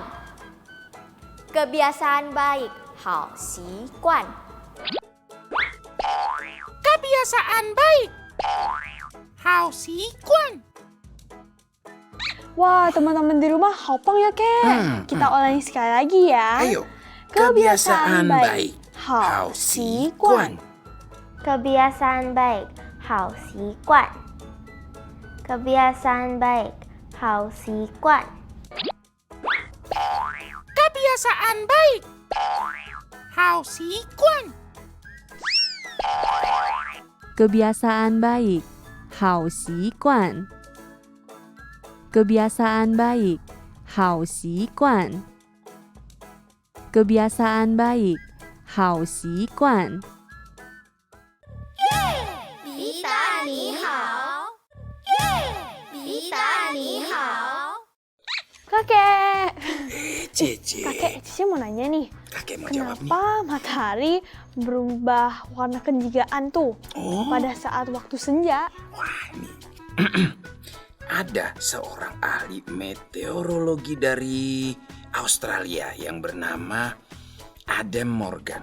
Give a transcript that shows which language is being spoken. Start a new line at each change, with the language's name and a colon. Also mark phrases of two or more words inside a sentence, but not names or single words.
Indonesian: Kebiasaan baik,
Chinese: 好习惯.
Indonesian: Kebiasaan baik.
Chinese: 好习惯.
Indonesian: Wah, teman-teman di rumah hopang ya, Kek. Kita ulangi sekali lagi ya. Ayo, kebiasaan baik,
Chinese: 好 hao 习 xi 惯. guan.
Indonesian: Kebiasaan baik,
Chinese: 好习惯.
Indonesian: Kebiasaan baik,
Chinese: 好习惯.
Indonesian: Kebiasaan baik.
Chinese: 好习惯.
Indonesian: Kebiasaan baik,
Chinese: 好习惯.
Indonesian: Kebiasaan baik,
Chinese: 好习惯.
Indonesian: Kebiasaan baik,
Chinese: 好习惯. Bita, 你好. Bita, 你好.
Indonesian: Kakek. Cece, Kakek, Cici mau nanya nih. kakek mau jawab nih. Kenapa matahari berubah warna kejigaan tuh Oh, pada saat waktu senja? wah nih. Ada seorang ahli meteorologi dari Australia yang bernama Adam Morgan.